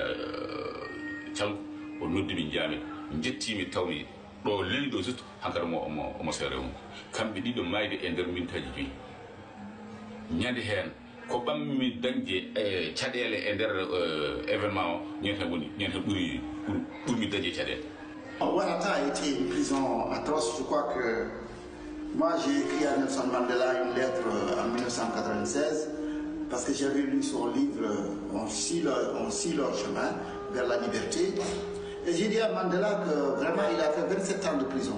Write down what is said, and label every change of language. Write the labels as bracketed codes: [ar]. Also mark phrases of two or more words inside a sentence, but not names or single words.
[ff] calko o noddimi jaami jettimi tawmi ɗo leli ɗo surtout hankkadi omo seere mum kamɓe ɗiɗo mayde e nder mintaji 5 ñande hen ko ɓammi dañde caɗele e nder événement o ñen hen ɓurmi dañde caɗele. [fr] Ouattara a été une prison atroce. Je crois que moi j'ai écrit à Nelson Mandela une lettre en 1996 parce que j'avais lu son livre On scie leur chemin vers la liberté. Et j'ai dit à Mandela que vraiment il a fait 27 ans de prison.